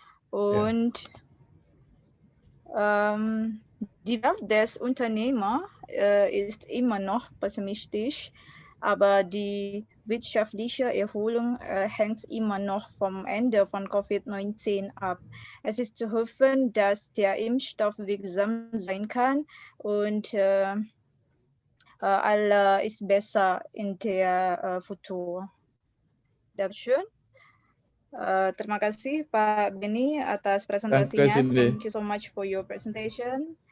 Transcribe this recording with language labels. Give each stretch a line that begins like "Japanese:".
German: Und die Welt des Unternehmers ist immer noch pessimistisch, aber die wirtschaftliche Erholung hängt immer noch vom Ende von Covid-19 ab. Es ist zu hoffen, dass der Impfstoff wirksam sein kann und alles ist besser in der Futur. Dankeschön.
Indonesian: Terima kasih Pak Beni atas presentasinya.
English: Thank you so much for your presentation.